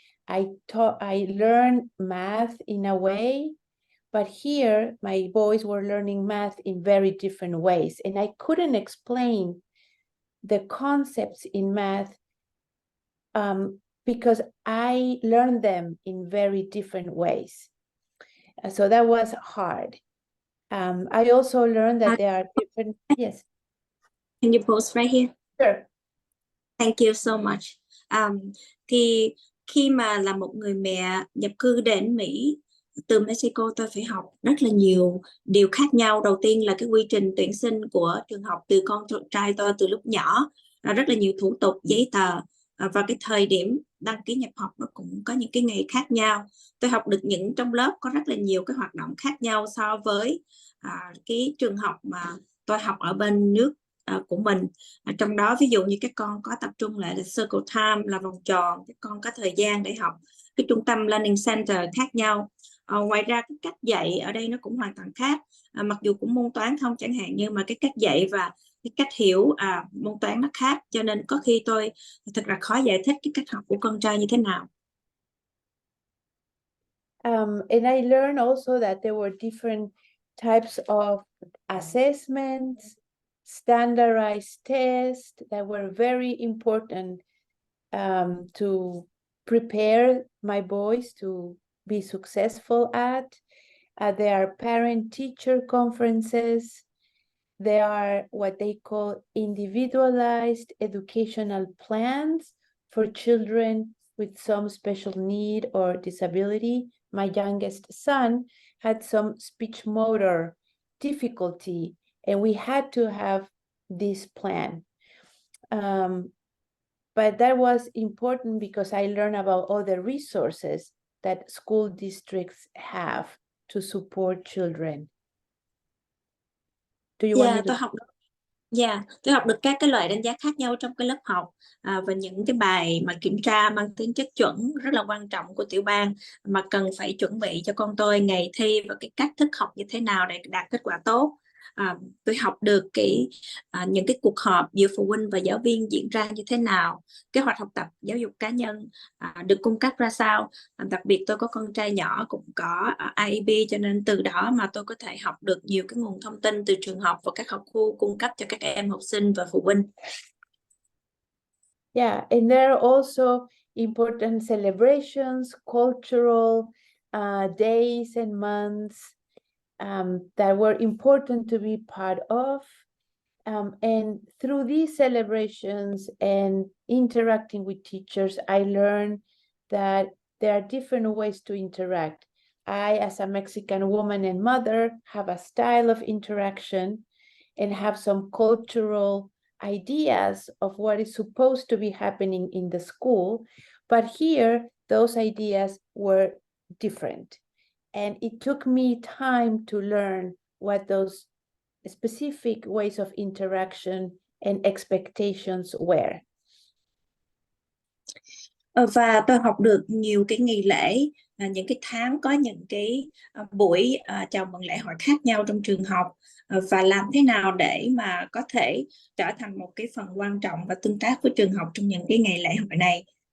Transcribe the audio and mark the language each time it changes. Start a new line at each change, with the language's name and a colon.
English: I learned math in a way, but here my boys were learning math in very different ways, and I couldn't explain the concepts in math because I learned them in very different ways. So that was hard. I also learned that there are different, yes. Can you pause right here? Sure. Thank you so much.
Vietnamese: Thì khi mà là một người mẹ nhập cư đến Mỹ từ Mexico, tôi phải học rất là nhiều điều khác nhau. Đầu tiên là cái quy trình tuyển sinh của trường học từ con trai tôi từ lúc nhỏ, rất là nhiều thủ tục giấy tờ, và cái thời điểm đăng ký nhập học nó cũng có những cái ngày khác nhau. Tôi học được những trong lớp có rất là nhiều cái hoạt động khác nhau so với cái trường học mà tôi học ở bên nước của mình. Trong đó ví dụ như các con có tập trung lại là circle time, là vòng tròn, các con có thời gian để học. Cái trung tâm learning center khác nhau. Ngoài ra cái cách dạy ở đây nó cũng hoàn toàn khác. Mặc dù cũng môn toán không chẳng hạn, nhưng mà cái cách dạy và cái cách hiểu môn toán nó khác, cho nên có khi tôi thật là khó giải thích cái cách học của con trai như thế nào.
English: And I learned also that there were different types of assessments, standardized tests that were very important to prepare my boys to be successful at. There are parent-teacher conferences. There are what they call individualized educational plans for children with some special need or disability. My youngest son had some speech motor difficulty, and we had to have this plan. But that was important because I learned about all the resources that school districts have to support children. Do you want me to...
Vietnamese: Tôi học được các cái loại đánh giá khác nhau trong cái lớp học, và những cái bài mà kiểm tra mang tính chất chuẩn rất là quan trọng của tiểu bang mà cần phải chuẩn bị cho con tôi ngày thi, và cái cách thức học như thế nào để đạt kết quả tốt. Tôi học được những cái cuộc họp giữa phụ huynh và giáo viên diễn ra như thế nào, kế hoạch học tập giáo dục cá nhân được cung cấp ra sao. Đặc biệt tôi có con trai nhỏ cũng có IEP, cho nên từ đó mà tôi có thể học được nhiều cái nguồn thông tin từ trường học và các học khu cung cấp cho các em học sinh và phụ huynh.
English: Yeah, and there are also important celebrations, cultural days and months that were important to be part of. And through these celebrations and interacting with teachers, I learned that there are different ways to interact. I, as a Mexican woman and mother, have a style of interaction and have some cultural ideas of what is supposed to be happening in the school. But here, those ideas were different. And it took me time to learn what those specific ways of interaction and expectations were.
Vietnamese: Và tôi học được nhiều cái nghi lễ, những cái tháng có những cái buổi chào mừng lễ hội khác nhau trong trường học, và làm thế nào để mà có thể trở thành một cái phần quan trọng và tương tác với trường học trong những cái ngày lễ hội này.